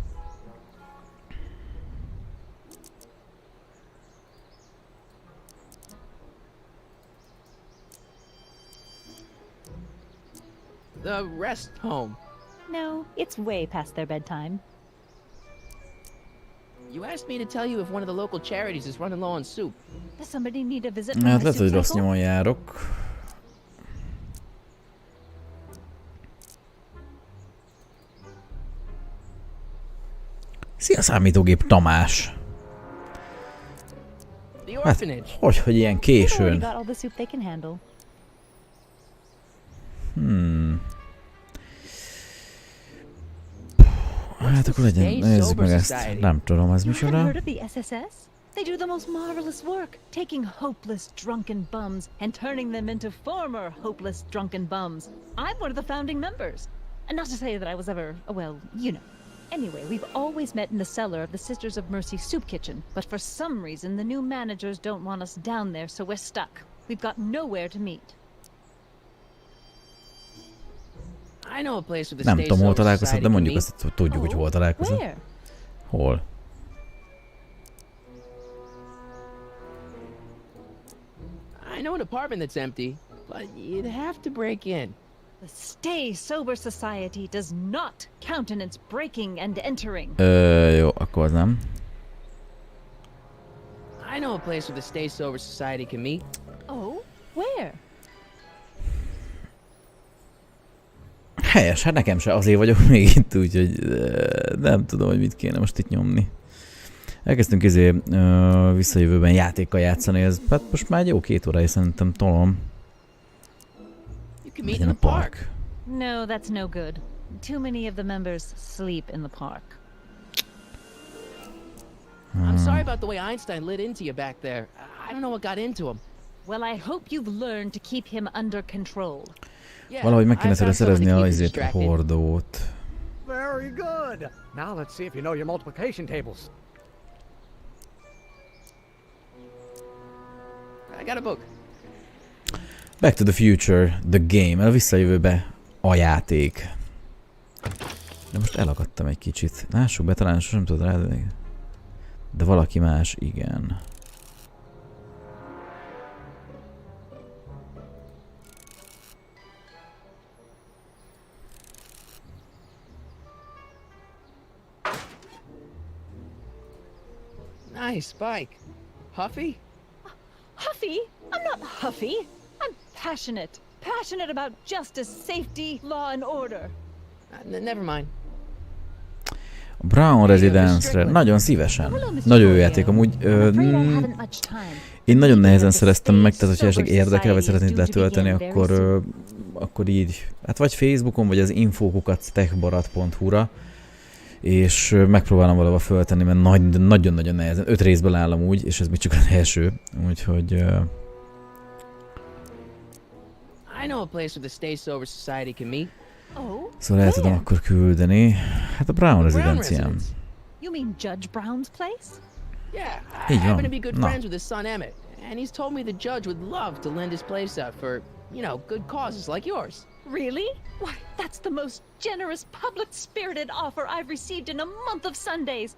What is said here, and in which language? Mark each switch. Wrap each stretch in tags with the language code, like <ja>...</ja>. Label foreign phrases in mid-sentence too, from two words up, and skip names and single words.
<en>The rest home. No, it's way past their bedtime. You asked me to tell you if one of the local charities is running low on soup. Does somebody need a visit from</en> <hu>Hát</hu> <en>my</en> <hu>lehet, hogy</hu> <en>soup</en> <hu>rossz</hu> <en>cycle?</en> <hu>nyomon járok. Szia számítógép Tamás!</hu> <en>The</en> <hu>Hát,</hu> <en>orphanage.</en> <hu>hogy ilyen</hu> <en>They've already</en> <hu>későn?</hu> <en>got all the soup they can handle.</en> <hu>Hát akkor legyen, nézzük meg ezt. Nem tudom, ez</hu> <en>You haven't</en> <hu>micsoda?</hu> <en>heard of the SSS? They do the most marvelous work, taking hopeless drunken bums and turning them into former hopeless drunken bums. I'm one of the founding members. And not to say that I was ever, well, you know. Anyway, we've always met in the cellar of the Sisters of Mercy soup kitchen, but for some reason the new managers don't want us down there, so we're stuck. We've got nowhere to meet. I know a place where the</en> <hu>Nem</hu> <en>Stay</en> <hu>tudom, hol</hu> <en>Sober</en> <hu>találkozhat,</hu> <en>Society</en> <hu>de</hu> <en>can</en> <hu>mondjuk</hu> <en>meet.</en> <hu>azt, hogy tudjuk, hogy hol találkozhat.</hu> <en>Where?</en> <hu>Hol?</hu> <en>I know an apartment that's empty, but you'd have to break in. The Stay Sober Society does not countenance breaking and entering.</en> <hu>Jó, akkor az nem.</hu> <en>I know a place where the Stay Sober Society can meet. Oh, where?</en> <hu>Helyes, hát nekem se azért vagyok még itt, úgyhogy nem tudom, hogy mit kéne most itt nyomni. Elkezdtünk visszajövőben játékkal játszani, ez hát most már egy jó 2 órája szerintem tolom. Legyen a park.</hu> <en>No, that's no good. Too many of the members sleep in the park. I'm sorry about the way Einstein lit into you back there. I don't know what got into him. Well, I hope you've learned to keep him under control. Yeah,</en> <hu>Valahogy meg kéne</hu> <en>I found</en> <hu>szerezni</hu> <en>someone</en> <hu>a</hu> <en>to keep</en> <hu>izét, a</hu> <en>distracted.</en> <hu>hordót.</hu> <en>Very good. Now let's see if you know your multiplication tables. I got a book. Back to the Future, the game,</en> <hu>a visszajövőbe a játék. De most elakadtam egy kicsit. Lássuk be, talán sosem tudod rá, de valaki más, igen.</hu> <en>Nice bike. Huffy? Huffy? I'm not huffy. I'm passionate. Passionate about justice, safety, law and order. Never mind.</en> <hu>A Brown Residence-re nagyon szívesen. Nagyon jó játék, amúgy én nagyon nehezen szereztem meg, tehát hogyha esetleg érdekel, vagy szeretnéd letölteni, akkor így, hát vagy Facebookon, vagy az infókukat techbarat.hu-ra, és megpróbálom valahol föltenni, mert nagyon-nagyon nehezen. 5 részből áll amúgy, és ez még csak az első, úgyhogy...</hu> <en>I know a place where the Stay Sober Society can meet. Oh,</en> <hu>Szóval el tudom akkor küldeni. Hát a Brown rezidenciám.</hu> <en>You mean Judge Brown's place? Yeah, I happen to be good friends with his son Emmett, and he's told me the judge would love to lend his place out for, you know, good causes like yours. Really? Why, that's the most generous, public-spirited offer I've received in a month of Sundays.</en>